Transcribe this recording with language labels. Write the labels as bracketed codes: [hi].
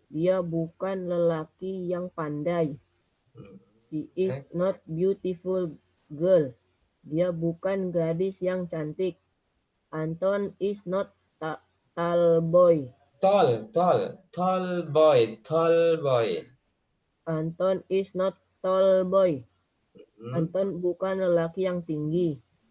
[id] Dia bukan lelaki yang pandai. [en] She is not beautiful girl. [id] Dia bukan gadis yang cantik. [en] Anton is not tall boy. Tall boy. Anton is not tall boy. [id] Anton bukan lelaki yang tinggi.